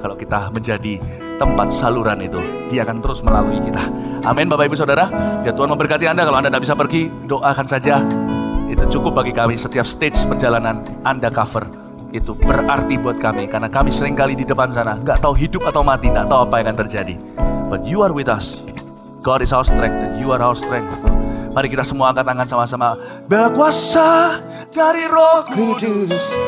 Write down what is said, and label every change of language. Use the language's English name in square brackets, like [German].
[Indonesian] Kalau kita menjadi tempat saluran itu, Dia akan terus melalui kita. Amin Bapak Ibu Saudara. Biar Tuhan memberkati Anda. Kalau Anda tidak bisa pergi, doakan saja. Itu cukup bagi kami. Setiap stage perjalanan Anda cover itu berarti buat kami. Karena kami seringkali di depan sana gak tahu hidup atau mati, gak tahu apa yang akan terjadi. [English] But you are with us. God is our strength and you are our strength. [Indonesian] Mari kita semua angkat tangan sama-sama. Bela kuasa dari Roh Kudus.